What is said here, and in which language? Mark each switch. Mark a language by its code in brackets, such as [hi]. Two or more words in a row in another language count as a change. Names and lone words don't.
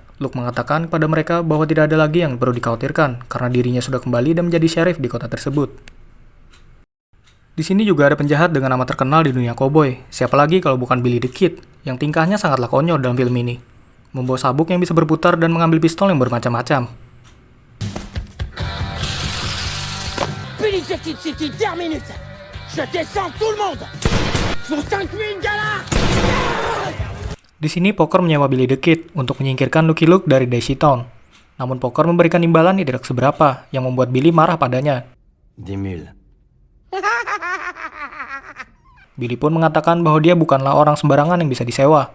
[id] Luke mengatakan kepada mereka bahwa tidak ada lagi yang perlu dikhawatirkan karena dirinya sudah kembali dan menjadi sheriff di kota tersebut. Di sini juga ada penjahat dengan nama terkenal di dunia koboi. Siapa lagi kalau bukan Billy the Kid, yang tingkahnya sangatlah konyol dalam film ini. Membawa sabuk yang bisa berputar dan mengambil pistol yang bermacam-macam. [en] Billy the Kid City terminus. [fr] Je descends tout le monde. Pour 5 000 dollars. [id] Di sini Poker menyewa Billy the Kid untuk menyingkirkan Lucky Luke dari Daisy Town. Namun Poker memberikan imbalan yang tidak seberapa, yang membuat Billy marah padanya. Billy pun mengatakan bahwa dia bukanlah orang sembarangan yang bisa disewa.